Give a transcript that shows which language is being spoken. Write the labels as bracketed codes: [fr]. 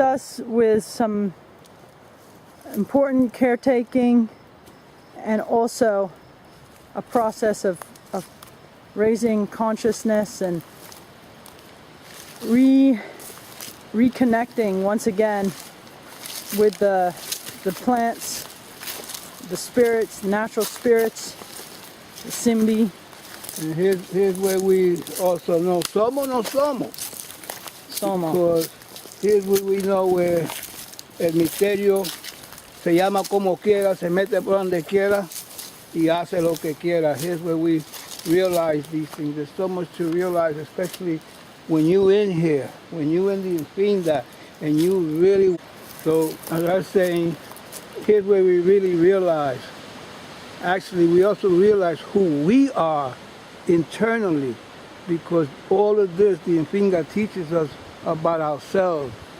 [en] us with some important caretaking and also a process of raising consciousness and reconnecting once again with the plants, the spirits, the natural spirits, the Simbi. And here's where we also know Somo no Somo. Somo. Because here's where we know where [es] el misterio se llama como quiera, se mete por donde quiera y hace lo que quiera. [en] Here's where we realize these things. There's so much to realize, especially when you in here, when you in the Nfinda, and you really, so as I was saying, here's where we really realize. Actually, we also realize who we are internally, because all of this, the Nfinda teaches us about ourselves.